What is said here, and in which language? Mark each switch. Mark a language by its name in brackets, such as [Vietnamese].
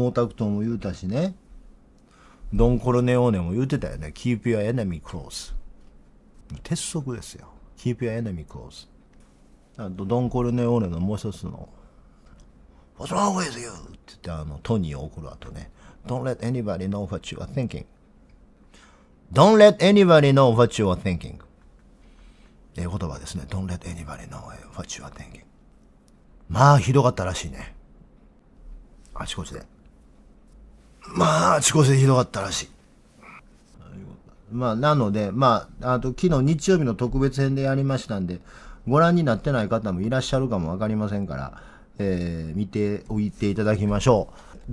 [Japanese] 毛沢東も言うたしね。ドン・コルネオーネも言うてたよね。 [English] Keep your enemy close。 [Japanese] 鉄則ですよ。 [English] Keep your enemy close。 [Japanese] あとドン・コルネオーネのもう一つの [English] What's wrong with you? [Japanese] って言ってトニーを怒る後ね。 [English] Don't let anybody know what you are thinking. Don't let anybody know what you are thinking. [Japanese] 言葉ですね。 [English] Don't let anybody know what you are thinking. [Japanese] まあ、ひどかったらしいね。あちこちで。まあ、あちこちでひどかったらしい。まあ、なので、まあ、昨日日曜日の特別編でやりましたんで、ご覧になってない方もいらっしゃるかもわかりませんから、見ておいていただきましょう。